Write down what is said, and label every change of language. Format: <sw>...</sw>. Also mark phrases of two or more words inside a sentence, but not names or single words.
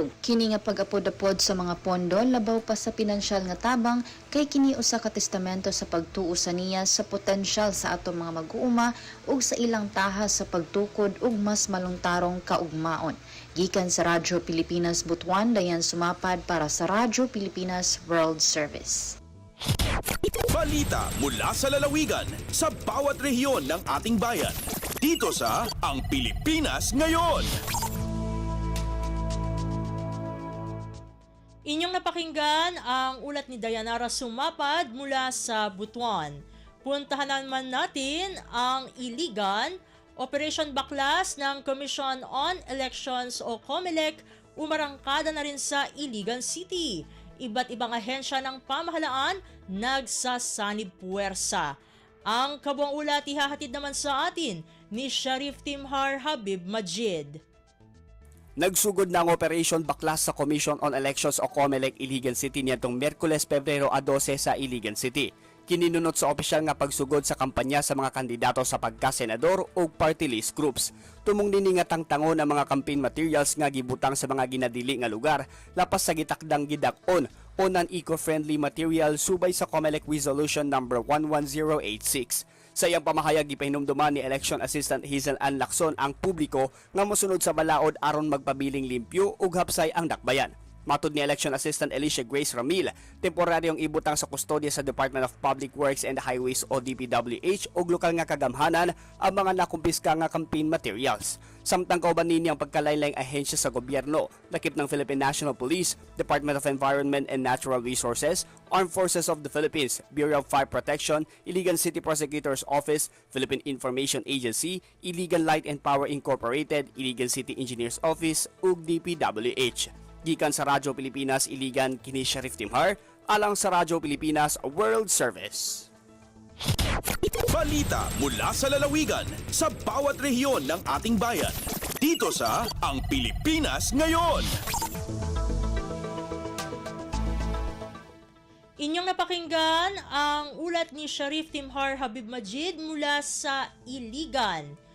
<ceb>Kini nga pag-apod-apod sa mga pondo labaw pa sa pinansyal nga tabang kay kini usa ka testamento sa pagtuo sa niya sa potensyal sa atong mga mag-uuma ug sa ilang tahas sa pagtukod og mas maluntarong kaugmaon. Gikan sa Radyo Pilipinas Butuan, Dayan Sumapad para sa Radyo Pilipinas World Service.</ceb> <tl>Balita mula sa lalawigan sa bawat rehiyon ng ating bayan. Dito sa Ang Pilipinas Ngayon. Inyong napakinggan ang ulat ni Dayanara Sumapad mula sa Butuan. Puntahan naman natin ang Iligan. Operation Baklas ng Commission on Elections o COMELEC umarangkada na rin sa Iligan City. Iba't ibang ahensya ng pamahalaan nagsasanib puwersa. Ang kabuang ulat ihahatid naman sa atin ni Sharif Timhar Habib Majid.</tl> <ceb>Nagsugod na ang Operation Baklas sa Commission on Elections o COMELEC Iligan City nitong Miyerkules, Pebrero 12 sa Iligan City. Kininunot sa opisyal nga pagsugod sa kampanya sa mga kandidato sa pagka-senador o party list groups. Tumong nini nga tangtangon ang mga</ceb> <en>campaign materials</en> <ceb>nga gibutang sa mga ginadili nga lugar lapas sa gitakdang gidak-on o</ceb> <en>non-eco-friendly material</en> <ceb>subay sa COMELEC Resolution number 11086. Sa iyang pamahayag gipahinumduman ni Election Assistant Hazel Ann Lacson ang publiko nga mosunod sa balaod aron magpabiling limpyo ug hapsay ang dakbayan. Matud ni Election Assistant Alicia Grace Ramil, temporaryong ibutang sa kustodya sa Department of Public Works and Highways o DPWH o lokal nga kagamhanan ang mga nakumpiska nga</ceb> <en>campaign materials.</en> <ceb>Samtang kauban nini ang pagkalaylayng ahensya sa gobyerno, lakip ng Philippine National Police, Department of Environment and Natural Resources, Armed Forces of the Philippines, Bureau of Fire Protection, Iligan City Prosecutor's Office, Philippine Information Agency, Iligan Light and Power Incorporated, Iligan City Engineers Office ug DPWH. Gikan sa Radyo Pilipinas Iligan, kini Sharif Timhar, alang sa Radyo Pilipinas World Service.</ceb> <tl>Balita mula sa lalawigan sa bawat rehiyon ng ating bayan. Dito sa Ang Pilipinas Ngayon. Inyong napakinggan ang ulat ni Sharif Timhar Habib Majid mula sa Iligan.</tl>